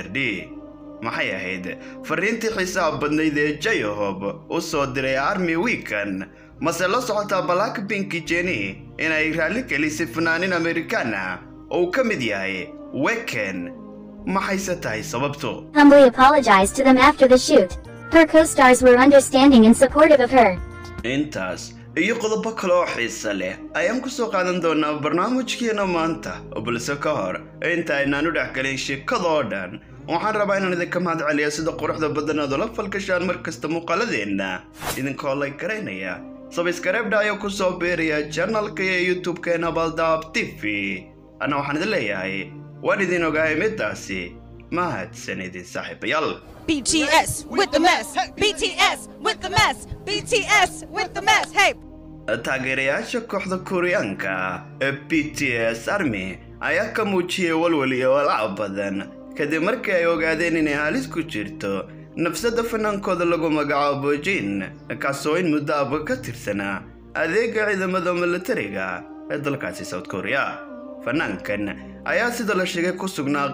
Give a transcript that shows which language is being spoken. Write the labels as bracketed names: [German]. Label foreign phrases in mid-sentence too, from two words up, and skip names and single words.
[Somali] D maxay ahayd fariintii xisaab badnayd ee J-Hope u soo diray Army Weekend mase la socota Blackpink Jennie inay raali gelisay fanaanin Americana oo ka mid yahay Weekend maxay tahay sababto [English] humbly apologized to them after the shoot. Her co-stars were understanding and supportive of her. [Somali] intaas iyo qodobo kale oo xiiso leh ayaan ku soo qaadan doonaa barnaamijkeena maanta balse ka hor inta aynaan u dhaxgalin sheekada oo dhan waxaan rabaa inaan idinka mahadceliyo sida quruxda badan aad la falgashaan markasta muuqaaladeena idinkoo like garaynaya subscribe ayaa ku soo beeraya channelka iyo YouTube-keena Baldaab TV ana waxaan idin leeyahay waan idin ogahay midaasi mahadsanidin saaxiibayaal [English] BTS with the mess. BTS with the mess. BTS with the mess. Hey. [Somali] taageerayaasha kooxda Koreaanka ee BTS Army ayaa ka muujiyay walwal iyo walaac badan kadib markii ay ogaadeen inay halis ku jirto nafsada fanaankooda lagu magacaabo Jin kaasoo in muddo ka tirsanaa adeega ciidamada militariga ee dalkaasi South Korea fanaankan ayaa sida la sheegay ku sugnaa